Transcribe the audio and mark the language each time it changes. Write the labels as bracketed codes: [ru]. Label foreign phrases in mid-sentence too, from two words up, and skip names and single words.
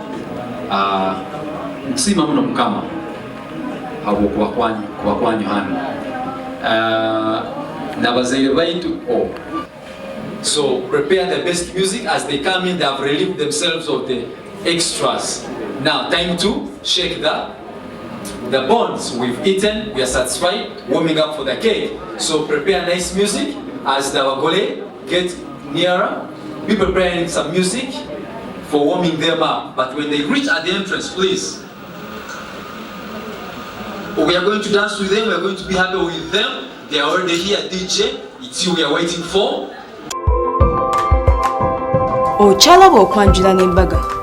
[ttj] nsima muno mukama abo kubakwanyu hano na bazaire baitu. [en] So prepare the best music. As they come in, they have relieved themselves of the extras. Now time to shake the bones we've eaten. We are satisfied, warming up for the cake. So prepare nice music. As the bagole get nearer, be preparing some music for warming them up. But when they reach at the entrance, please, we are going to dance with them. We are going to be happy with them. They are already here, DJ. It's you we are waiting for. [lg] Ochala bw'okwanjula n'embaga.